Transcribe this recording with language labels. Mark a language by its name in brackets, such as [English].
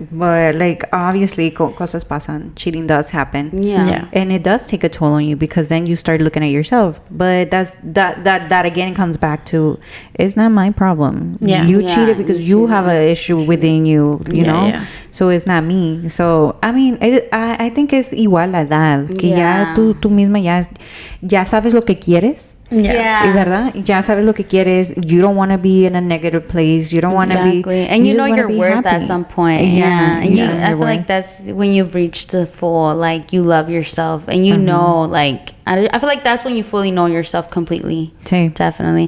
[English] But like obviously, [Spanish] cosas pasan. [English] Cheating does happen. Yeah, and it does take a toll on you because then you start looking at yourself. But that again comes back to it's not my problem. You cheated because you have an issue within you. You know. Yeah. So it's not me. So I mean, I think it's [Spanish] igual la edad. Que ya tú misma ya sabes lo que quieres. ¿Verdad? Ya sabes lo que quieres. [English] You don't want to be in a negative place. You don't want to be. And you know your worth at some point. I feel like that's when you've reached the full, like, you love yourself. And you know, like, I feel like that's when you fully know yourself completely. [Spanish] Sí. [English] Definitely.